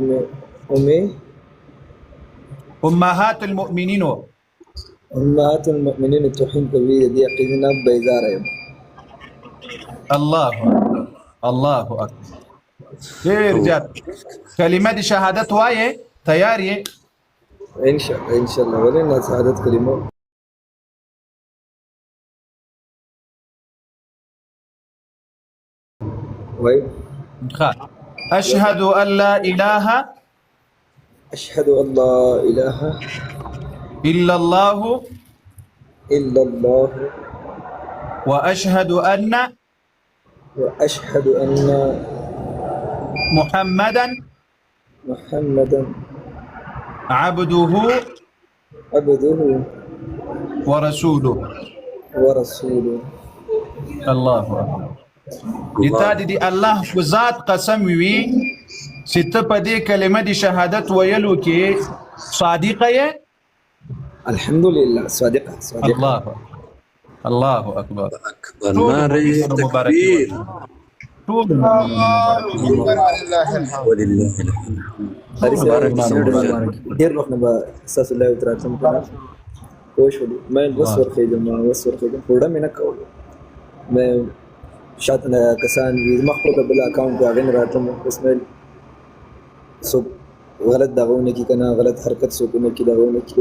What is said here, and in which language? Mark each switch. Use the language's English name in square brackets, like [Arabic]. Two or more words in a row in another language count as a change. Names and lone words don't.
[Arabic] امهات المؤمنین [Pashto] توهین کوي د دې عقیدې نه بیزاره یم. [Arabic] الله اکبر الله اکبر. [Pashto] ډېر زیات کلمه د شهادت وایې تیار یې؟ [Arabic] ان شاء الله ان شاء الله. [Pashto] ولې نه شهادت کلمه وای. [Arabic] أشهد أن لا إله أشهد أن لا إله إلا الله وأشهد أن محمدا عبده ورسوله. الله أكبر. [Pashto] تا دي الله په ذات قسم وي چې ته په دې کلمه د شهادت ویلو کې صادقه یې. [Arabic] الحمد لله صادقه الله الله اکبر. ناري تكبير الله أكبر ولله الحمد. ولله الحمد. [Pashto] ډېر وخت نه به ستاسو لایو ته راتلم که نه پوه شولې. ما اوس ورخېږم پوډه مې نه کوله. ما شاته نه کسان وي زما خپل د بل اکاونټ دی هغې نه راتلم. بس مې څوک غلط دغه ونه کړي که نه غلط حرکت څوک ونه کړي دغه ونه کړي.